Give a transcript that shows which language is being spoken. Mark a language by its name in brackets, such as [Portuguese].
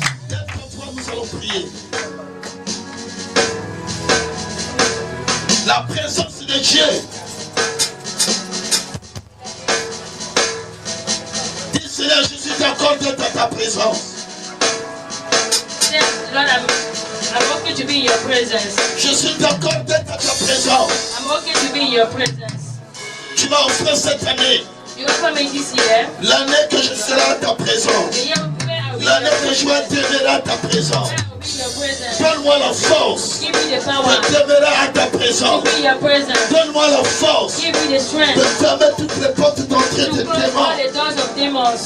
[French] Lève-toi, nous allons prier. La présence de Dieu. Dis Seigneur, je suis d'accord d'être à ta présence. [English] Lord, I'm okay to be in your presence. [French] Je suis d'accord d'être à ta présence. [English] I'm okay to be in your presence. [French] Tu m'as offert cette année, [English] You offer me this year, [French] l'année que je serai à ta présence, [English] the year where I will [French] L'année de juin demeurera à ta présence. Donne-moi la force de demeurer à ta présence. Donne-moi la force de fermer toutes les portes d'entrée de démons.